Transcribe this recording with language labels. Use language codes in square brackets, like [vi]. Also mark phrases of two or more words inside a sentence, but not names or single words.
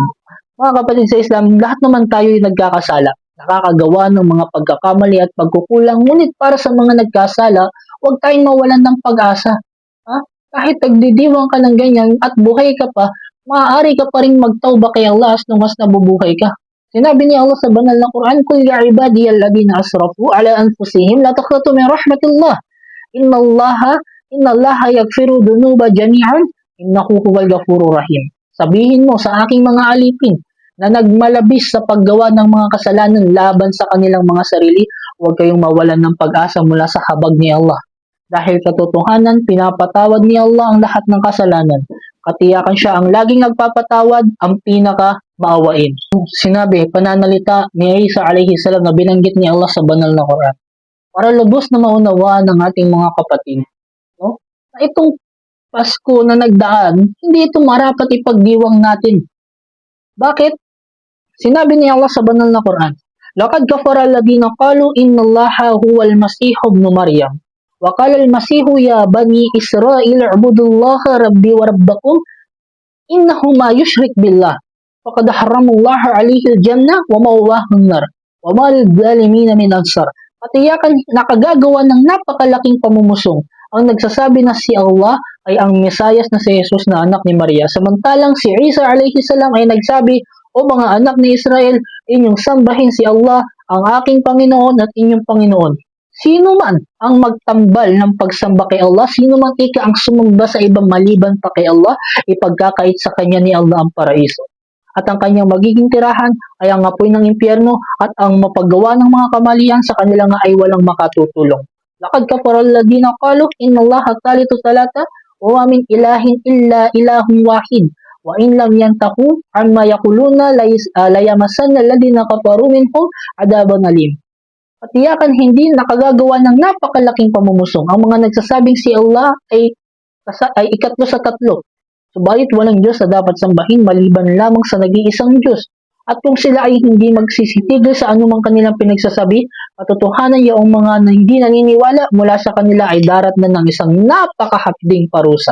[tl] Mga kapatid sa Islam, lahat naman tayo ay nagkakasala, nakakagawa ng mga pagkakamali at pagkukulang, ngunit para sa mga nagkasala, huwag tayong mawalan ng pag-asa. Kahit nagdidiwang ka ng ganyan at buhay ka pa, maaari ka pa rin magtawba kay Allah [en] as long as [tl] nabubuhay ka. Sinabi ni Allah sa banal na Quran, [ar] قل يا عبادي الذين أسرفوا على أنفسهم لا تقنطوا من رحمة الله. إن الله يغفر الذنوب جميعا إنه هو الغفور الرحيم. [tl] Sabihin mo sa aking mga alipin na nagmalabis sa paggawa ng mga kasalanan laban sa kanilang mga sarili, huwag kayong mawalan ng pag-asa mula sa habag ni Allah. Dahil katotohanan, pinapatawad ni Allah ang lahat ng kasalanan. Katiyakan siya ang laging nagpapatawad, ang pinaka-maawain. Sinabi, pananalita ni Isa [ar] عليه السلام [tl] na binanggit ni Allah sa banal na Quran. Para lubos na maunawaan ng ating mga kapatid, na itong Pasko na nagdaan, hindi ito marapat ipagdiwang natin. Bakit? Sinabi ni Allah sa banal na Quran, [ar] لقد كفر الذين قالوا إن الله هو المسيح ابن مريم. وقال المسيح يا بني إسرائيل اعبدوا الله ربي وربكم إنه من يشرك بالله فقد حرم الله عليه الجنة ومأواه النار وما للظالمين من أنصار. [tl] Patiyakan nakagagawa ng napakalaking pamumusong ang nagsasabi na si Allah ay ang Mesayas na si Jesus na anak ni Maria. Samantalang si Isa [ar] عليه السلام [tl] ay nagsabi, O mga anak ni Israel, inyong sambahin si Allah, ang aking Panginoon at inyong Panginoon. Sino man ang magtambal ng pagsamba kay Allah, sino man ang sumamba sa ibang maliban pa kay Allah, ipagkakait sa kanya ni Allah ang paraiso. At ang kanyang magiging tirahan ay ang apoy ng impyerno at ang mapaggawa ng mga kamalian sa kanila nga ay walang makatutulong. [ar] لقد كفر الذين قالوا إن الله ثالث ثلاثة وما من إله إلا إله واحد. وإن لم ينتهوا عما يقولون ليمسن الذين كفروا منهم عذاب أليم. [tl] Patiyakan hindi nakagagawa ng napakalaking pamumusong ang mga nagsasabing si Allah ay ikatlo sa tatlo. Subalit walang Diyos na dapat sambahin maliban lamang sa nag-iisang Diyos. At kung sila ay hindi magsisitigil sa anumang kanilang pinagsasabi, katotohanan yung mga na hindi naniniwala mula sa kanila ay darat na ng isang napakahapding parusa.